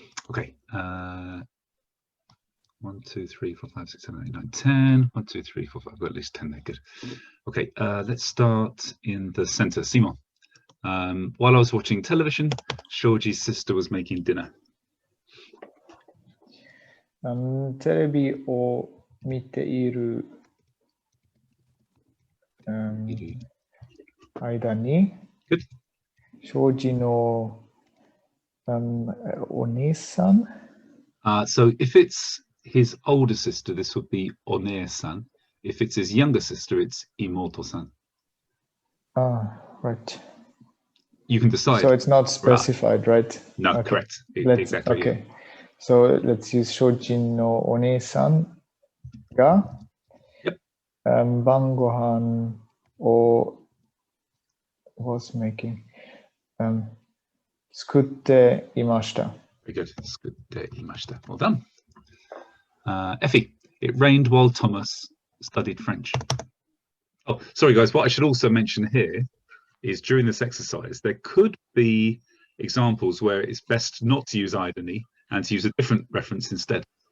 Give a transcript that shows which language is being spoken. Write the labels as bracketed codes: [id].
[en] Okay. 1, 2, 3, 4, 5, 6, 7, 8, 9, 10. 1, 2, 3, 4, 5. We've got at least 10 there. Good. Okay. Let's start in the center. Simon. While I was watching television, Shoji's sister was making dinner. [ja] テレビを見ている、間に、庄司の、お姉さん [en] So if it's his older sister, this would be Oneer-san. If it's his younger sister, it's Imoto-san. Right. You can decide. So it's not specified, right? No, okay. correct. Exactly. Okay. So let's use [ja] 庄司のお姉さんが、晩ご飯を [en] was making [ja] 作っていました。 [en] Very good. [ja] 作っていました。 [en] Well done. Effie, it rained while Thomas studied French. Oh, sorry guys, what I should also mention here is during this exercise, there could be examples where it's best not to use irony and to use a different reference instead.